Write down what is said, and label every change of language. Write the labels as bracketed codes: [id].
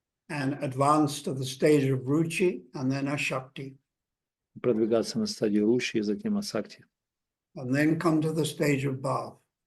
[en] And advance to the stage of ruchi and then ashakti. [ru] Продвигаться на стадию руши и затем асакти. [en] And then come to the stage of bhav.